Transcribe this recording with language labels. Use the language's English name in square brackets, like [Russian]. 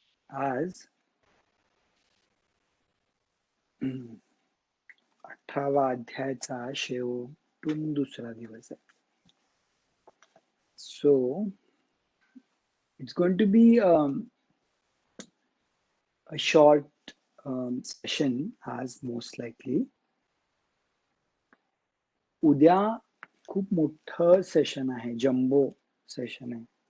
[Marathi] आज 18वा अध्यायाचा शेवटून दुसरा दिवस आहे. [English] So it's going to be a short session as most likely. [Marathi] उद्या खूप मोठं सेशन आहे, जम्बो सेशन आहे.